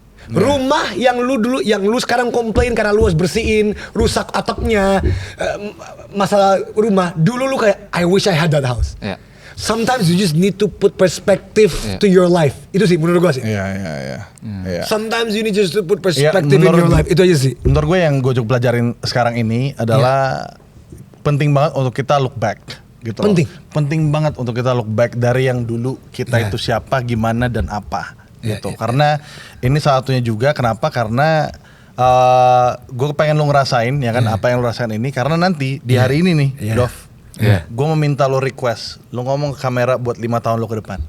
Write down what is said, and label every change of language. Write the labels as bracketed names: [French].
[Indonesian] Rumah yang lu sekarang komplain karena lu harus bersihin, rusak atapnya, masalah rumah. Dulu lu kayak [English] I wish I had that house. Sometimes you just need to put perspective to your life. [Indonesian] Itu sih menurut gue sih. Iya. [English] Sometimes you need just to put perspective in your life. [Indonesian] Itu aja sih. Menurut gue yang gue juga pelajarin sekarang ini adalah penting banget untuk kita [English] look back [Indonesian] gitu. Penting. Penting banget untuk kita [English] look back [Indonesian] dari yang dulu kita itu siapa, gimana dan apa gitu. Karena ini salah satunya juga kenapa? Karena gue pengen lu ngerasain ya kan apa yang lu rasain ini, karena nanti di hari ini nih, Dov, gue meminta lo request, lo ngomong ke kamera buat 5 tahun lo ke depan.